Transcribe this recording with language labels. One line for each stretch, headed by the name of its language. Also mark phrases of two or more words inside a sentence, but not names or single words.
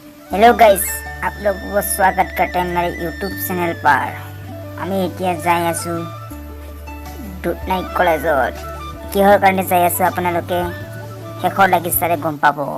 English: hello guys,
Hindi: आप लोगों को स्वागत करते हैं मेरे
English: YouTube channel
Hindi: पर।
Assamese: আমি এতিয়া যাই আছো দুধনৈ কলেজত। কিহৰ কাৰণে যাই আছো আপোনালোকে শেষৰ লাগি চালে গম পাব।